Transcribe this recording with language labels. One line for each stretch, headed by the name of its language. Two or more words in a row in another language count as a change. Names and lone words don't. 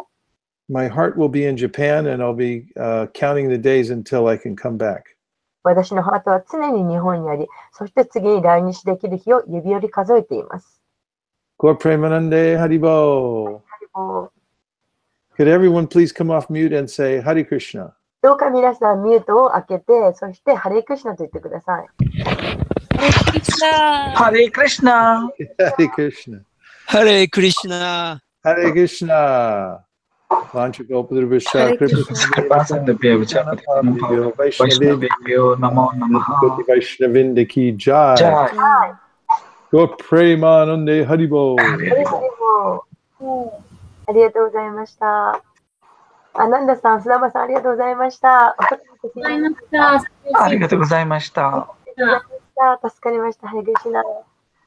English: my heart will be in Japan and I'll be counting the days until I can come back.
Japanese: 私のハートは常に日本にあり、そして次に来日できる日を指折り数えています。
Bangla: Gaur Premanande Haribo.
English: Could everyone please come off mute and say
Sanskrit: Hare Krishna?
Japanese: どうか皆さんミュートを開けて、そしてハレクシナと言ってください。ハレクリシナ。
Sanskrit: Hare Krishna. Hare Krishna. Hare Krishna. Vanchakalpadrubhascha Vaishnavebhyo Namo Namaha.
Bangla: Vaishnavinda ki jai. Gaur Premanande Haribo.
Japanese: ありがとうございました。アナンダさん、須田さん、ありがとうございました。ありがとうございました。助かりました。ハレクリシナ。